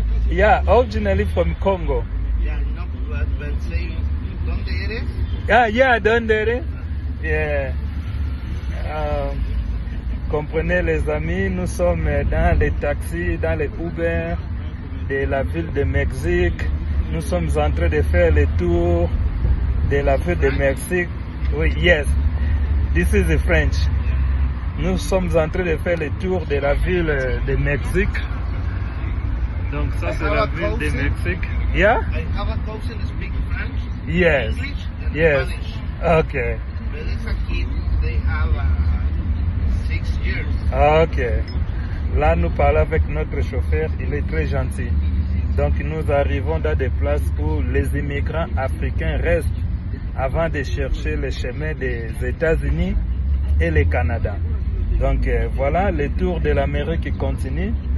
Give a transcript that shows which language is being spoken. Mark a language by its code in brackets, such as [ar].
[en] Yeah, originally from Congo. Yeah, no, but say, [es] ¿dónde eres? Yeah, ¿dónde eres? Yeah. [fr] Comprenez les amis, nous sommes dans les taxis, dans les Uber de la ville de Mexique. Nous sommes en train de faire le tour de la ville de Mexique. Oui, [en] yes. This is the French. [fr] Nous sommes en train de faire le tour de la ville de Mexique. Donc ça c'est la ville de Mexique. [en] Yeah? I have a cousin that speaks French, Yes. English, and Yes. Spanish. Okay. But it's a kid, they have 6 years. Ok. [fr] Là, nous parlons avec notre chauffeur, il est très gentil. Donc, nous arrivons dans des places où les immigrants africains restent avant de chercher le chemin des États-Unis et le Canada. Donc, voilà, le tour de l'Amérique qui continue.